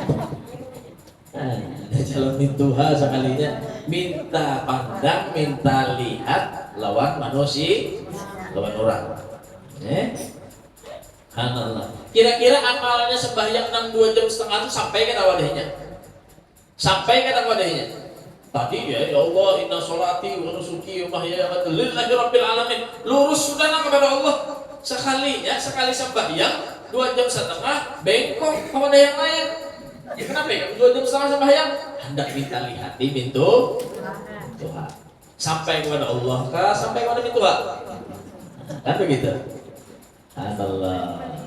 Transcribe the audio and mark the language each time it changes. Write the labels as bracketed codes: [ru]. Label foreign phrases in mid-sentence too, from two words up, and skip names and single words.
[bjn] Ada calon mintuha sekalinya minta pandang, minta lihat lawan manusia, lawan orang. Subhanallah. Kira-kira amalannya sembahyang 2 jam setengah itu sampai ke wadahnya? Sampai ke wadahnya? Tadi [ar] يا الله إن صلاتي ونسكي ومحياي لله رب العالمين. [bjn] Lurus sudah kepada Allah. Sekali sembahyang 2 jam setengah bengkok kepada yang lain. Kenapa ya? 2 jam setengah sembahyang hendak minta lihat di pintu Tuhan. Sampai kepada Allah kah? Sampai kepada pintu Tuhan? Kan begitu? Allah.